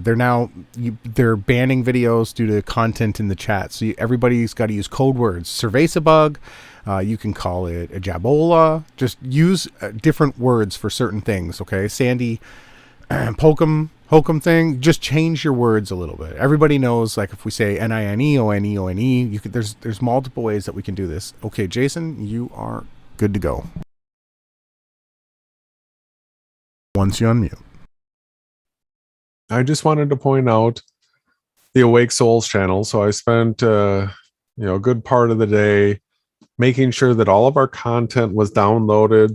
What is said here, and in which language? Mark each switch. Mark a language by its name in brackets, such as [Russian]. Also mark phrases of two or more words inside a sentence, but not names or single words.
[English] They're banning videos due to content in the chat. So everybody's got to use code words. Cerveza-bug, you can call it a Jabola. Just use different words for certain things. Okay, Sandy, Hokum thing, just change your words a little bit. Everybody knows, like if we say N-I-N-E-O-N-E-O-N-E, there's multiple ways that we can do this. Okay, Jason, you are good to go. Once you unmute. I just wanted to point out the Awake Souls channel. So I spent a good part of the day making sure that all of our content was downloaded.